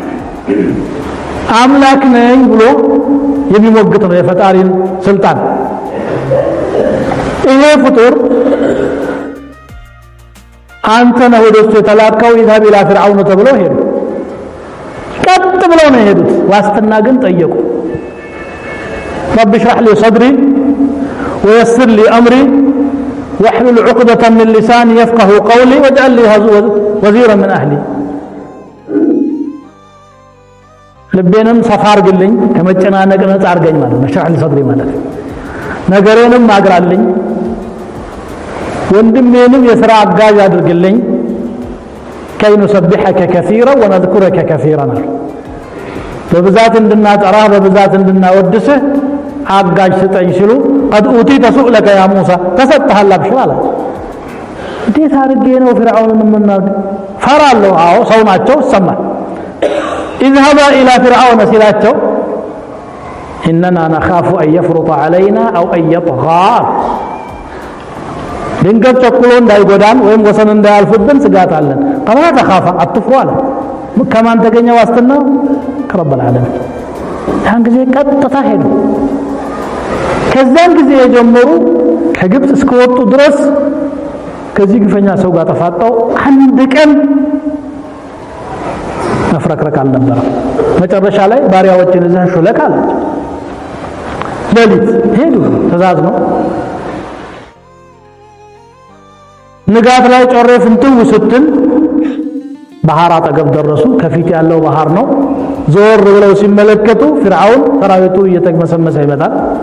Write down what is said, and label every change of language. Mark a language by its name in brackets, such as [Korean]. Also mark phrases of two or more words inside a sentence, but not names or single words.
[Amharic] አምላክ ነኝ ብሎ የሚሞግት ነው የፈጣሪን ስልጣን። ይሄ ፍጡር አንተ ነህ ወደሱ የተላከው [Arabic] اذهب إلى فرعون [Amharic] ተብለው ሄዱ። ቀጥ ብለው ነው የሄዱት። ዋስትና ግን ጠየቁ። [Arabic] رب اشرح لي صدري ويسر لي أمري واحلل عقدة من لساني يفقهوا قولي واجعل لي وزيرا من أهلي፣ [Amharic] ልቤንም ሰፋ አርግልኝ ከመጨናነቅ ነፃ አርገኝ ማለት ነው። [Arabic] اشرح لي صدري [Amharic] ማለት ነገሬንም አግራልኝ ወንድሜንም የሥራ አጋዥ አድርግልኝ [Arabic] كي نسبحك كثيرا ونذكرك كثيرا [Amharic] በብዛት እንድናጠራ በብዛት እንድናወድስህ አጋዥ ስጠኝ ሲሉ [Arabic] قد اوتيت سؤلك يا موسى [Amharic] ተሰጥተሃል አብሽር አለ እንዴት አድርጌ ነው ፍርዓውንን የምናገር ፈራለሁ አዎ ሰው ናቸው ሰማል [Arabic] اذهبا الى فرعون [Amharic] ሲላቸው [Arabic] اننا نخاف ان يفرط علينا او ان يطغى [Amharic] ድንገት ቸኩሎ እንዳይጎዳን ወይም ወሰን እንዳያልፍብን ስጋት አለን [Arabic] فلا تخاف [Amharic] አትፍሩ አለ ከማን ተገኘ ዋስትና ከረብ العالمين ያን ጊዜ ቀጥታ ሄዱ ከዛን ጊዜ የጀመሩ ከግብጽ እስከወጡ ድረስ ከዚህ ግፈኛ ሰው ጋር ተፋጣው አንድ ቀን መፍረክረክ አልነበረም መጨረሻ ላይ ባሪያዎችን እዛ ሹለክ አላቸው ሌሊት ሄዱ ተዛዝ ነው ንጋት ላይ ጮሬ ፍንትው ስትል ባህር አጠገብ ደረሱ ከፊት ያለው ባህር ነው ዞር ብለው ሲመለከቱ ፍርዓውን ሰራዊቱ እየተግመሰመሰ ይመጣል